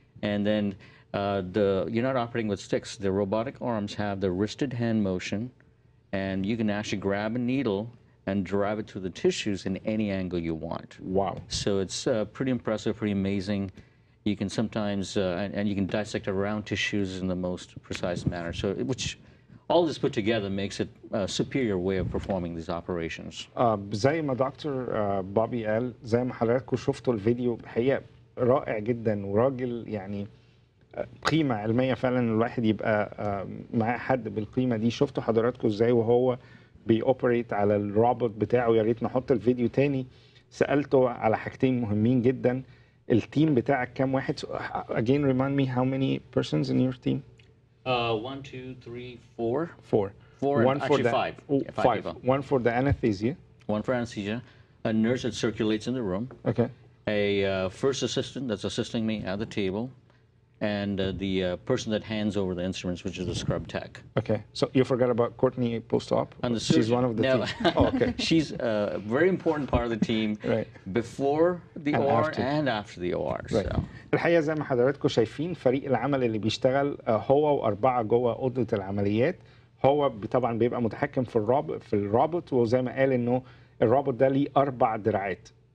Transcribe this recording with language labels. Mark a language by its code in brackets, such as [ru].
[en] And then you're not operating with sticks. The robotic arms have the wristed hand motion, and you can actually grab a needle and drive it through the tissues in any angle you want. Wow. So it's pretty impressive, pretty amazing. You can sometimes, and you can dissect around tissues in the most precise manner. So, which all this put together makes it a superior way of performing these operations. [ar] زي ما دكتور بابي قال، زي ما حضراتكم شفتوا الفيديو، الحقيقة رائع جدا، وراجل يعني قيمة علمية فعلا. الواحد يبقى معاه حد بالقيمة دي. شفتوا حضراتكم ازاي وهو بيوبريت على الروبوت بتاعه. يا ريت نحط الفيديو تاني. سألته على حاجتين مهمين جدا. التيم بتاعك كام واحد؟ [en] Again, remind me how many persons in your team? 1, 2, 3, 4. 4. 4, One for actually the, 5. Oh, 5 5. people. 1 for the anesthesia. 1 for anesthesia. A nurse that circulates in the room. Okay. A first assistant that's assisting me at the table. And the person that hands over the instruments, which is the scrub tech. Okay. So you forgot about Courtney post-op? And the She's one of the no. team. Oh, okay. She's a very important part of the team before the And OR after. and after the OR. Right. So. [ar] الحقيقة زي ما حضراتكم شايفين فريق العمل اللي بيشتغل هو و4 جوه أوضة العمليات. هو طبعا بيبقى متحكم في الروبوت، وزي ما قال إنه الروبوت ده ليه 4 دراعات.